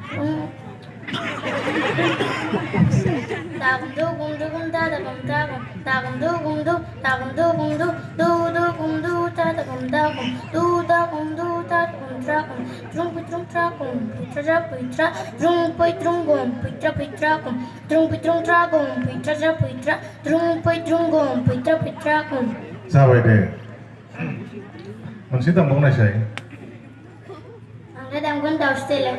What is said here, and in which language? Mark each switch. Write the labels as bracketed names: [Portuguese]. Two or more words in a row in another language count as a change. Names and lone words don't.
[Bodo] दागम दुगम दुगम दागम दागम दागम दुगम दु दागम दुगम दु दु दुगम दु दागम दागम दु दागम दु दागम द्रागम द्रुम द्रुम द्रागम बैद्रा बैद्रा द्रुम बैद्रुमगम बैद्रा बैद्रागम द्रुम बैद्रुम द्रागम बैद्रा बैद्रा द्रुम बैद्रुमगम बैद्रा बैद्रागम जाबाय दे मोनसे दामबावनायसाय आं दा दामगोन दाउस्टेलाय